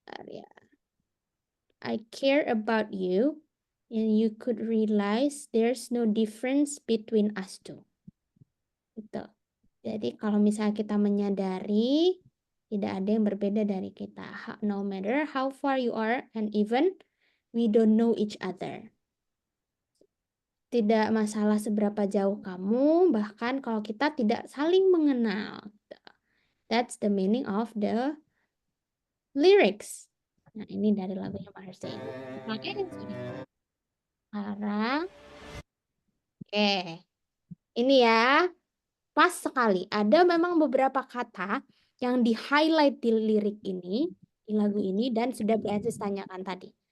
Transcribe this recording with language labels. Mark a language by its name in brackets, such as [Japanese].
[English] Ya. I care about you and you could realize there's no difference between us two. [Indonesian] Gitu. Jadi kalau misalnya kita menyadari tidak ada yang berbeda dari kita. [English] No matter how far you are and even we don't know each other. [Indonesian] Tidak masalah seberapa jauh kamu, bahkan kalau kita tidak saling mengenal. [English] That's the meaning of the lyrics. [Indonesian] Nah, ini dari lagunya Marcy. Oke, sekarang. Oke. Ini ya, pas sekali. Ada memang beberapa kata yang di-highlight di lirik ini, di lagu ini, dan sudah Beatrice tanyakan tadi.